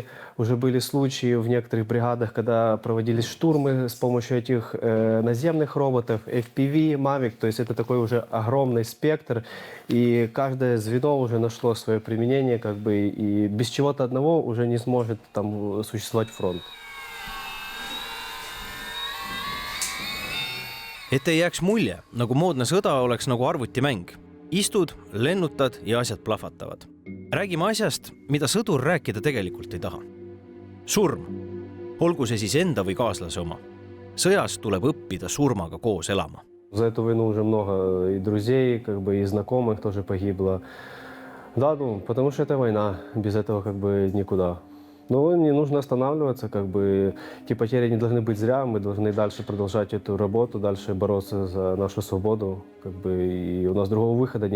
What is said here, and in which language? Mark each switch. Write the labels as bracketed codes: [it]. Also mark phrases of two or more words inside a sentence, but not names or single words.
[ru] Уже были случаи в некоторых бригадах, когда проводились штурмы с помощью этих наземных роботов, FPV, Mavic. То есть это такой уже огромный спектр. И каждое звено уже нашло свое применение, и без чего-то одного уже не сможет там существовать фронт. [et] Et ei jääks mulje, nagu moodne sõda oleks nagu arvutimäng. Istud, lennutad ja asjad plahvatavad. Räägime asjast, mida sõdur rääkida tegelikult ei taha. Surm. Olgu see siis enda või kaaslase oma. Sõjas tuleb õppida surmaga koos elama. [ru] За эту войну уже много и друзей, и знакомых тоже погибло. Да, потому что это война. Без этого никуда. Но не нужно останавливаться, те потери не должны быть зря, мы должны дальше продолжать эту работу, дальше бороться за нашу свободу, и у нас другого выхода нет.